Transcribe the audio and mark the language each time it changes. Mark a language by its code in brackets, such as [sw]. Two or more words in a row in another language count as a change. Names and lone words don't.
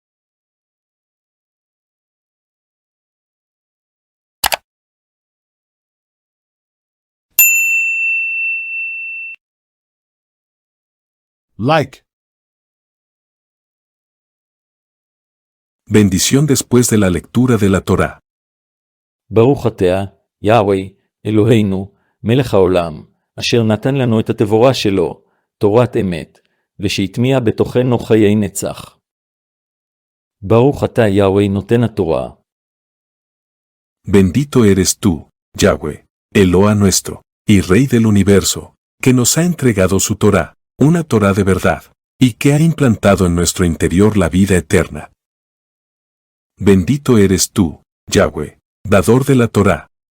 [en] Like. [es] Bendición después de la lectura de la Torá. [he] ברוך אתה, יהוה, אלוהינו, מלך העולם, אשר נתן לנו את התבורה שלו, תורת אמת, ושהטמיע בתוכנו חיי נצח. ברוך אתה, יהוה, נותן התורה. [es] Bendito eres tú, Yahweh, Eloa nuestro, y Rey del universo, que nos ha entregado su Torá, una Torá de verdad, y que ha implantado en nuestro interior la vida eterna. Bendito eres tú, Yahweh, dador de la Torá,